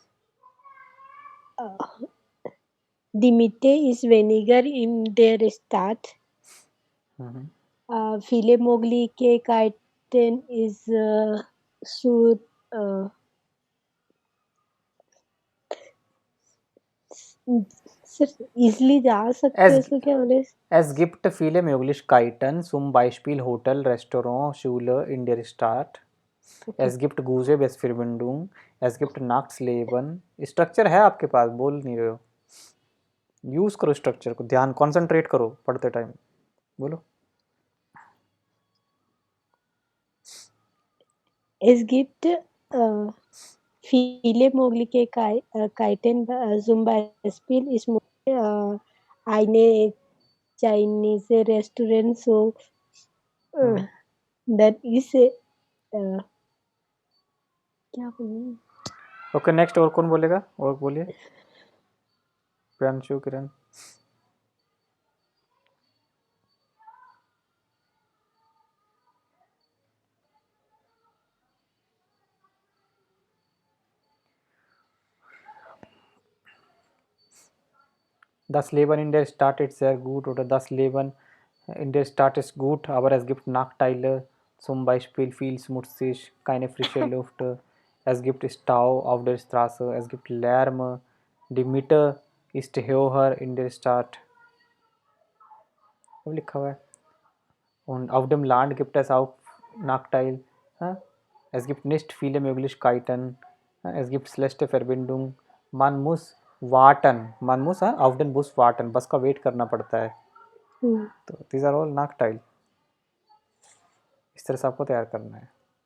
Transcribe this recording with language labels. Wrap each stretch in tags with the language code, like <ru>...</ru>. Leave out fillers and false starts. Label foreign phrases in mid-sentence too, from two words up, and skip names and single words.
<de>Die Miete ist weniger in der Stadt. Viele Möglichkeiten ist zur</de> <hi>easily जा सकते हैं, इसको क्या बोले?</hi> <de>Es gibt viele Möglichkeiten, zum Beispiel Hotel, Restaurant, Schule in der Stadt. Es gibt gute Busverbindung. Es gibt Nachtleben.</de> <hi>स्ट्रक्चर है आपके पास, बोल नहीं रहे हो। यूज करो स्ट्रक्चर को, ध्यान कॉन्सेंट्रेट करो पढ़ते टाइम। बोलो।</hi> <de>Es gibt viele Möglichkeiten, zum Beispiel ich möchte eine Chinese Restaurant,</de> <en>so that is</en> <hi>क्या बोलूं?</hi> <en>okay next,</en> <hi>और कौन बोलेगा? और बोलिए। प्रियांशु, किरण।</hi> <de>Das Leben in der Stadt ist sehr gut oder das Leben in der Stadt ist gut, aber es gibt Nachteile, zum Beispiel viel schmutzig, keine frische Luft, es gibt Stau auf der Straße, es gibt Lärm, die Miete ist höher in der Stadt.</de> <hi>सब लिखा हुआ है।</hi> <de>Und auf dem Land gibt es auch Nachteil. Es gibt nicht viele Möglichkeiten. Es gibt schlechte Verbindung. Man muss warten. Man muss auf den Bus warten.</de> <hi>बस का वेट करना पड़ता है। तो</hi> <en>these are all</en> <hi>Nachteil. इस तरह से आपको तैयार करना है।</hi>